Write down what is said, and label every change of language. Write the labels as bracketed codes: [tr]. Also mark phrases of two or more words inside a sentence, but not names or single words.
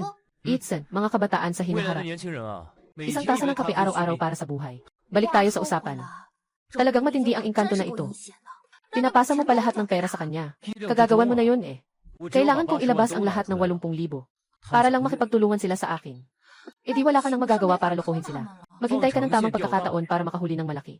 [tl] Itsen, mga kabataan sa [zh] 未来的 [tl] hinaharap. [zh] 年轻人啊，每 [tl] Isang [zh] 天 [tl] tasa ng kape araw-araw para sa buhay. Balik tayo sa usapan. Talagang matindi ang engkanto na ito. Pinapasa mo pa lahat ng pera sa kanya. Kagagawan mo na yun eh. Kailangan kong ilabas ang lahat ng 80,000 para lang makipagtulungan sila sa akin. E di wala ka nang magagawa para lokohin sila. Maghintay ka ng tamang pagkakataon para makahuli ng malaki.